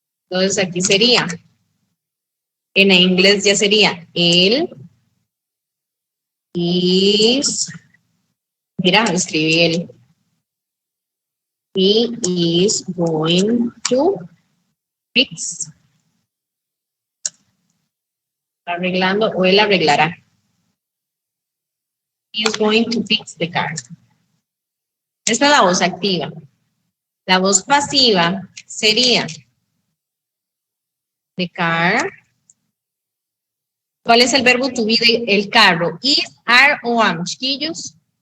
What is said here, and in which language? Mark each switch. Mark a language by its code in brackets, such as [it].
[es] Entonces aquí sería, en inglés ya sería, él is, mira, escribí él. [en] He is going to fix. [es] Arreglando o él arreglará. [en] He is going to fix the car. [es] Esta es la voz activa. La voz pasiva sería the car ¿Cuál es el verbo to be del carro? Is, are o am, chiquillos.